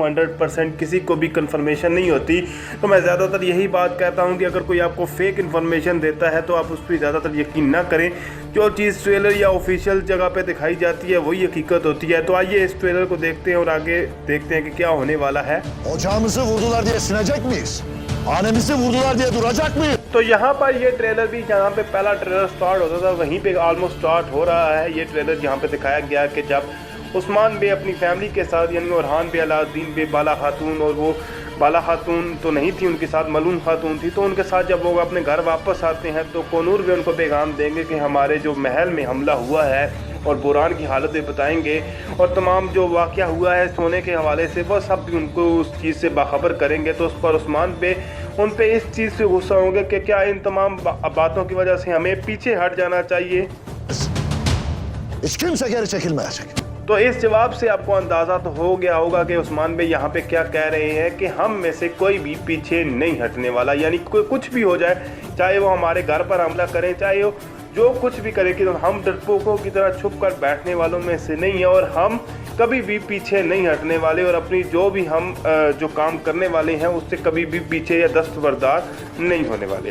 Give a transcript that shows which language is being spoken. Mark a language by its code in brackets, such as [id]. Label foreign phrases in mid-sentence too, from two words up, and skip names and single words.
[hi] 100% किसी को भी कंफर्मेशन नहीं होती, तो मैं ज़्यादातर यही बात कहता हूँ कि अगर कोई आपको [en] fake information [hi] देता है तो आप उस पर ज़्यादातर यकीन ना करें। जो चीज़ ट्रेलर या ऑफिशियल जगह पे दिखाई जाती है वही हकीकत होती है। तो आइए इस ट्रेलर को देखते हैं और आगे देखते हैं कि क्या होने वाला है। [tr] Ocağımızı vurdular diye sinecek miyiz? Hanemizi vurdular diye duracak mıyız? [hi] तो यहाँ पर ये ट्रेलर भी जहाँ पे पहला ट्रेलर स्टार्ट होता था वहीं पे ऑलमोस्ट स्टार्ट हो रहा है। ये ट्रेलर जहाँ पे दिखाया गया कि जब उस्मान बे अपनी फैमिली के साथ यानी ओरहान बे, अलाउद्दीन बे, बाला खातून, और वो बाला खातून तो नहीं थी, उनके साथ मलून खातून थी, तो उनके साथ जब वो अपने घर वापस आते हैं तो कोनूर भी उनको पैगाम देंगे कि हमारे जो महल में हमला हुआ है और बुरान की हालत भी बताएंगे और तमाम जो वाक़या हुआ है सोने के हवाले से वो सब भी उनको उस चीज़ से बाखबर करेंगे। तो उस पर उस्मान पे उन पे इस चीज़ से गुस्सा होंगे कि क्या इन तमाम बातों की वजह से हमें पीछे हट जाना चाहिए। [tr] Hiç kimse geri çekilmeyecek. [hi] तो इस जवाब से आपको अंदाज़ा तो हो गया होगा कि उस्मान भाई यहाँ पे क्या कह रहे हैं कि हम में से कोई भी पीछे नहीं हटने वाला, यानी कोई कुछ भी हो जाए, चाहे वो हमारे घर पर हमला करें, चाहे वो जो कुछ भी करे, कि तो हम डरपोकों की तरह छुप कर बैठने वालों में से नहीं है और हम कभी भी पीछे नहीं हटने वाले और अपनी जो भी हम जो काम करने वाले हैं उससे कभी भी पीछे या दस्तबरदार नहीं होने वाले।